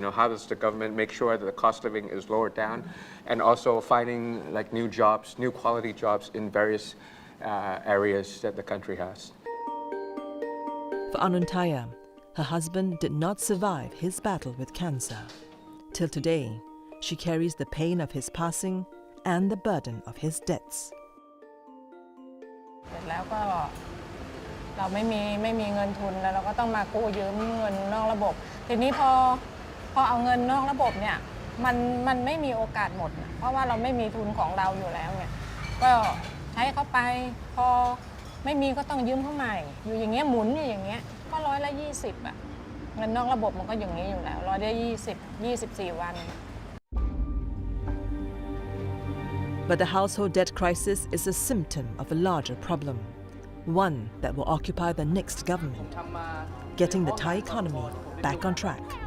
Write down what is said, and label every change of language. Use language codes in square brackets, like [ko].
[en] How does the government make sure that the cost of living is lowered down, and also finding new jobs, new quality jobs in various areas that the country has. For Anuntaya, her husband did not survive his battle with cancer. Till today, she carries the pain of his passing and the burden of his debts. [th] เสร็จแล้วก็เราไม่มีเงินทุนแล้วเราก็ต้องมากู้ยืมเงินนอกระบบทีนี้พอเอาเงินนอกระบบเนี่ยมันไม่มีโอกาสหมดเพราะว่าเราไม่มีทุนของเราอยู่แล้วเนี่ยก็ใช้เข้าไปพอไม่มีก็ต้องยืมเข้าใหม่อยู่อย่างเงี้ยหมุนอยู่อย่างเงี้ยก็120อ่ะเงินนอกระบบมันก็อย่างนี้อยู่แล้ว24 วัน [en] But the household debt crisis is a symptom of a larger problem, one that will occupy the next government, getting the Thai economy back on track.